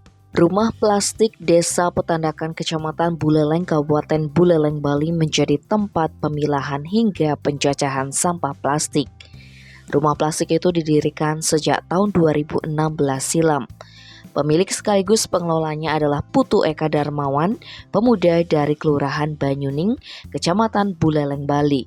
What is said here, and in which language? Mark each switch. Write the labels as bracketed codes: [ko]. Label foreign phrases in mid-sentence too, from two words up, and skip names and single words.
[id] Rumah plastik Desa Petandakan Kecamatan Buleleng, Kabupaten Buleleng, Bali menjadi tempat pemilahan hingga penjajahan sampah plastik. Rumah plastik itu didirikan sejak tahun 2016 silam. Pemilik sekaligus pengelolanya adalah Putu Eka Darmawan, pemuda dari Kelurahan Banyuning, Kecamatan Buleleng, Bali.